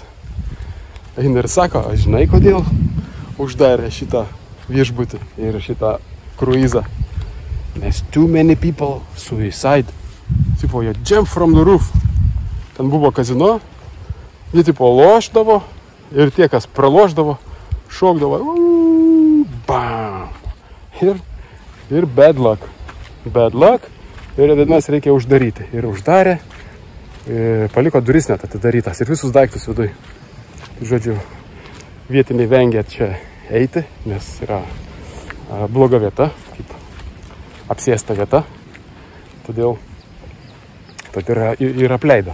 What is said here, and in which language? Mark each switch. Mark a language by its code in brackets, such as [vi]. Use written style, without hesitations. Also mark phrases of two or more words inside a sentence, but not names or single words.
[lt] Eina ir sako, aš žinai, kodėl uždarė šitą viešbutį ir šitą kruizą. [en] Nes too many people suicide. [lt] Tipo, jie [en] jump from the roof. [lt] Ten buvo kazino, jie tipo lošdavo ir tie, kas pralošdavo, šokdavo. [en] Bam! Ir bad luck. Bad luck. [lt] Ir mes reikia uždaryti. Ir uždarė, paliko duris net atidarytas ir visus daiktus viduj. Žodžiu, vietiniai vengia čia eiti, nes yra bloga vieta, kaip apsėsta vieta. Todėl ir apleido.